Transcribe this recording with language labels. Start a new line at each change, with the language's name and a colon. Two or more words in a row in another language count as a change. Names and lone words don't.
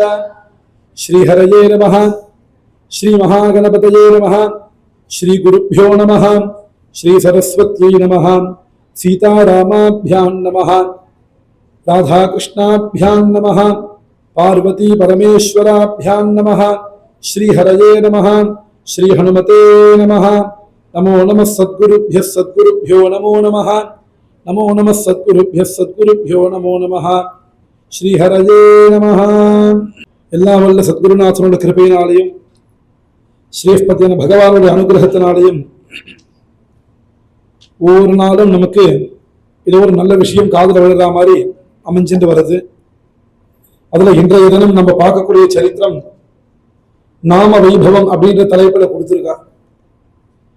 Sanskrit: श्रीहरये नमः, श्रीमहागणपतये नमः, श्रीगुरुभ्यो नमः, श्रीसरस्वत्यै नमः, सीतारामाभ्यां नमः, राधाकृष्णाभ्यां नमः, पार्वती परमेश्वराभ्यां नमः। श्रीहरये नमः, श्रीहनुमते नमः। नमो नमः सद्गुरुभ्यो नमो नमः, नमो नमः सद्गुरुभ्यो नमो नमः। श्रीहरये नमः।
Tamil: எல்லாம் வல்ல சத்குருநாதனோட கிருபையினாலேயும் ஸ்ரீபதியான பகவானுடைய அனுகிரகத்தினாலேயும் ஒவ்வொரு நாளும் நமக்கு ஏதோ ஒரு நல்ல விஷயம் காதுல விழுற மாதிரி அமைஞ்சிட்டு வருது. அதுல இன்றைய தினம் நம்ம பார்க்கக்கூடிய சரித்திரம் நாம வைபவம் அப்படின்ற தலைப்புல கொடுத்திருக்கா.